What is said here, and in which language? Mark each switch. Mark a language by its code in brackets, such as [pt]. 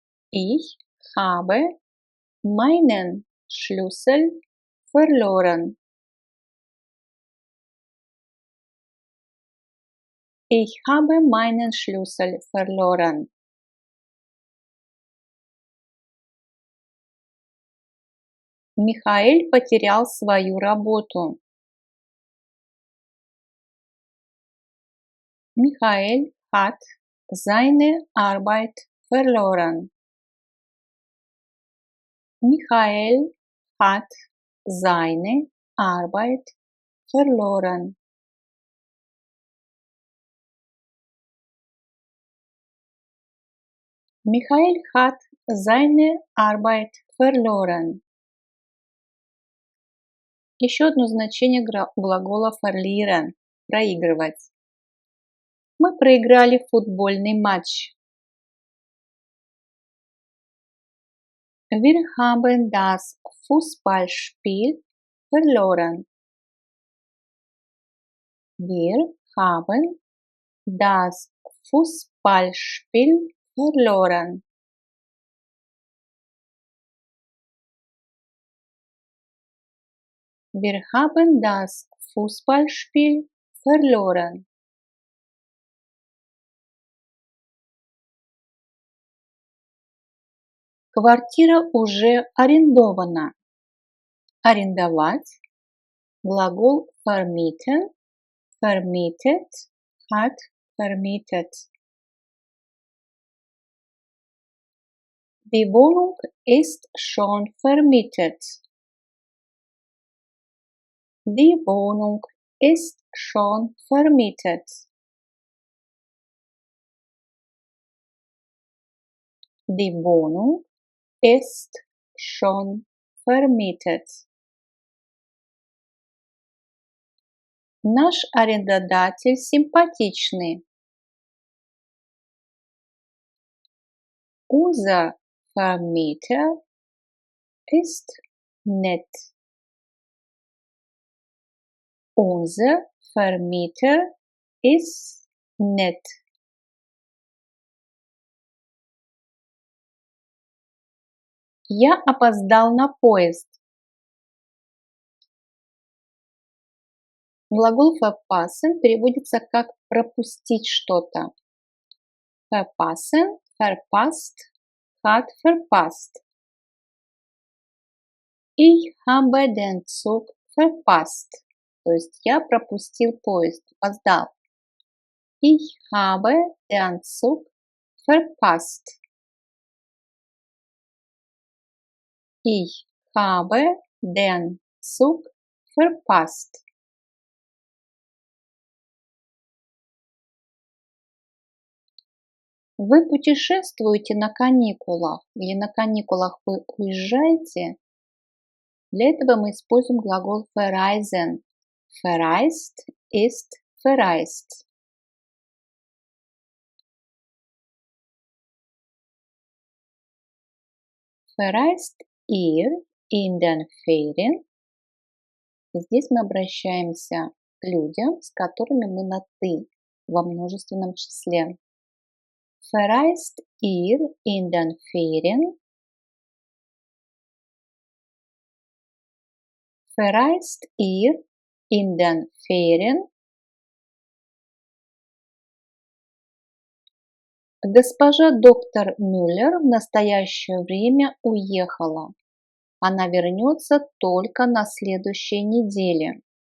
[de] Ich habe meinen Schlüssel verloren. Ich habe meinen Schlüssel verloren. [ru] Михаэль потерял свою работу. [de] Michael hat seine Arbeit verloren. Michael hat seine Arbeit verloren. Michael hat seine Arbeit verloren. [ru] Еще одно значение глагола verlieren – проигрывать. Мы проиграли футбольный матч. [de] Wir haben das Fußballspiel verloren. Wir haben das Fußballspiel verloren. Wir haben das Fußballspiel verloren. [ru] Квартира уже арендована. Арендовать. Глагол [de] vermieten. Vermietet. Hat vermietet. Die Wohnung ist schon vermietet. Die Wohnung ist schon vermietet. Die Wohnung ist schon vermietet. [ru] Наш арендодатель симпатичный. [de] Unser Vermieter ist nett. Unser Vermieter ist nett. [ru] Я опоздал на поезд. Глагол verpassen переводится как пропустить что-то. [de] Verpassen, verpasst, hat verpasst. Ich habe den Zug verpasst. [ru] То есть я пропустил поезд, опоздал. [de] Ich habe den Zug verpasst. Ich habe den Zug verpasst. [ru] Вы путешествуете на каникулах или на каникулах вы уезжаете? Для этого мы используем глагол verreisen. [de] Verreist ist verreist. Verreist ihr in den Ferien? [ru] Здесь мы обращаемся к людям, с которыми мы на «ты» во множественном числе. [de] Verreist ihr in den Ferien? Verreist ihr in den Ferien? [ru] Госпожа доктор Мюллер в настоящее время уехала. Она вернется только на следующей неделе.